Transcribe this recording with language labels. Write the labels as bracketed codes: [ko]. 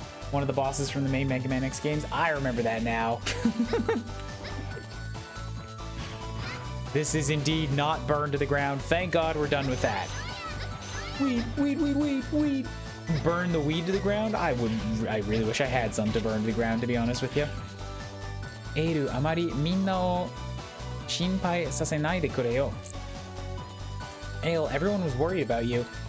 [en] One of the bosses from the main Megaman X games. I remember that now. This is indeed not burned to the ground. Thank God we're done with that. Weed. Burn the weed to the ground? I really wish I had some to burn to the ground, to be honest with you. [ja] Eiru, あまりみんなを心配させないでくれよ。 [en] Ale, everyone was worried about you.